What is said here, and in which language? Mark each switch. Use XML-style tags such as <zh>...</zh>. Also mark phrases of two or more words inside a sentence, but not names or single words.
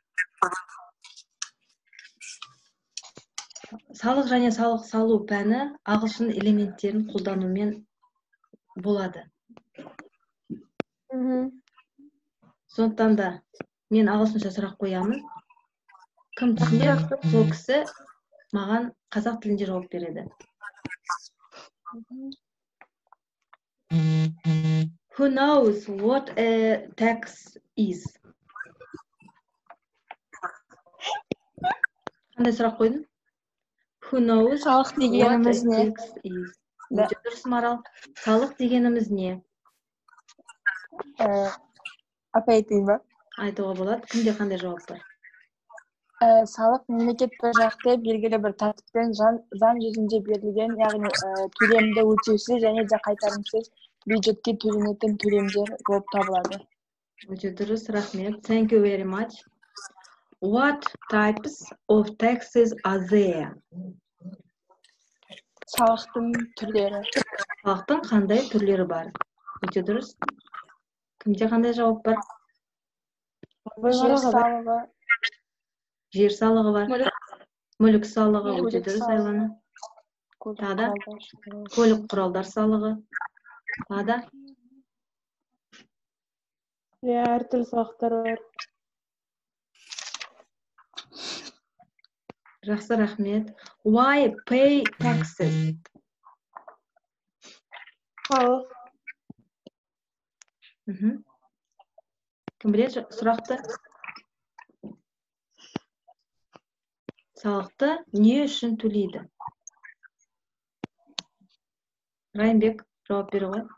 <kk>Салық және салық салу пәні ағылшын элементтерін қолданумен болады. Сондықтан да мен ағылшынша сұрақ қоямын. Кім түсінеді, сол кісі маған қазақ тілінде жауап береді.</kk> <en>Who knows what a tax is?</en> <kk>Қандай сұрақ қойдың?</kk> <en>Who knows</en> <kk>Салық дегеніміз не? Өте дұрыс, Марал. Салық дегеніміз не? Апа айтайын ба? Айтуға болады. Кімде қандай жауап бар? Салық мемлекет бір жақты белгілі бір тәртіппен заң жүзінде берілген, яғни төлемді өтеусіз және де қайтарымсыз бюджетке төленетін төлемдер болып табылады. Өте дұрыс, рахмет.</kk> <en>Thank you very much. What types of taxes are there?</en> <kk>Салықтың түрлері. Салықтың қандай түрлері бар? Өте дұрыс. Кімде қандай жауап бар? Жер салығы. Жер салығы бар. Мүлік салығы. Өте дұрыс, Айлана. Тағы көлік құралдар салығы. Тағы Әртүрлі салықтар бар. Жақсы, рахмет.</kk> <en>Why pay taxes?</en> <kk>Салық. Кім біледі сұрақты? Салықты не үшін төлейді? Райымбек жауап бере ғой.</kk>